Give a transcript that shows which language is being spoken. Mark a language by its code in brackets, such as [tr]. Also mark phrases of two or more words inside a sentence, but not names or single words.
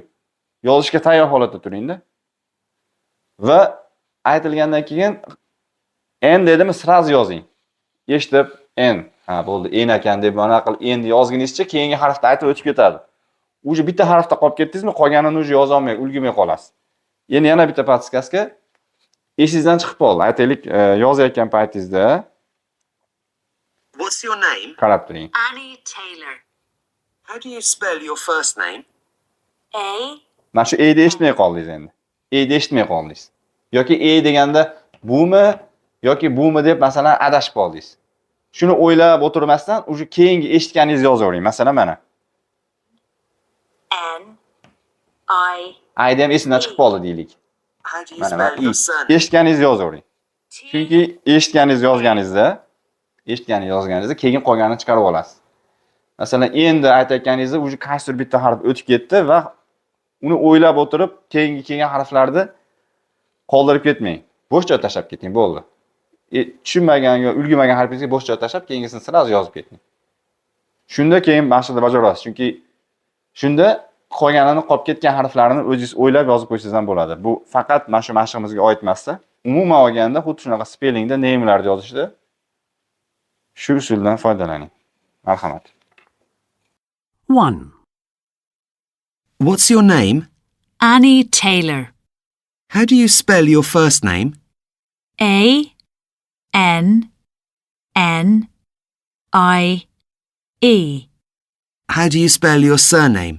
[uz] Yozishga tayyor holatda turingda. Va aytilgandan keyin n dedimi, sraz yozing. Eshitib n. Ha, bo'ldi, n ekan deb mana qilib n yozguningizcha keyingi harfni aytib o'tib ketadi. Uje bitta harfda qolib ketdingizmi, qolganini uje yoza olmay, ulgurmay qolasiz. Endi yana bitta podskaska esingizdan chiqib qoldi. Aytaylik, yozayotgan paytingizda [en] What's your name? [uz] qarab turing. [en] Annie Taylor. How do you spell your first name? A. [uz] Mana shu e ni eshitmay qoldingiz endi. E ni eshitmay qoldingiz. Yoki e deganda bumi yoki bumi deb masalan adashib qoldingiz. Shuni o'ylab o'tirmasdan, uje keyingi eshitganingizni yozavering. Masalan mana. [en] N. I. [uz] Ayda ham esimdan chiqib qoldi deylik. [en] How do you [uz] Mana [en] spell your surname? [uz] eshitganingizni yozavering. [en] T. [uz] Chunki eshitganingizni yozganingizda keyin qolganini chiqarib olasiz. Masalan, endi aytayotganingizda uje qaysidir bitta harf o'tib ketdi va uni o'ylab o'tirib, keyingi kelgan harflarni qoldirib ketmang. Bo'sh joy tashlab keting, bo'ldi. Tushunmagan yo ulgurmagan harfingizga bo'sh joy tashlab, keyingisini siraz yozib keting. Shunda keyin mashqni bajarasiz. Chunki shunda qolganini qolib ketgan harflarini o'zingiz o'ylab yozib qo'ysangiz ham bo'ladi. Bu faqat mana shu mashqimizga oid emas-da. Umuman olganda xuddi shunaqa spellingda name'larni yozishda shu usuldan foydalaning. Marhamat. 1. [en] What's your name? Annie Taylor. How do you spell your first name? A. N. N. I. E. How do you spell your surname?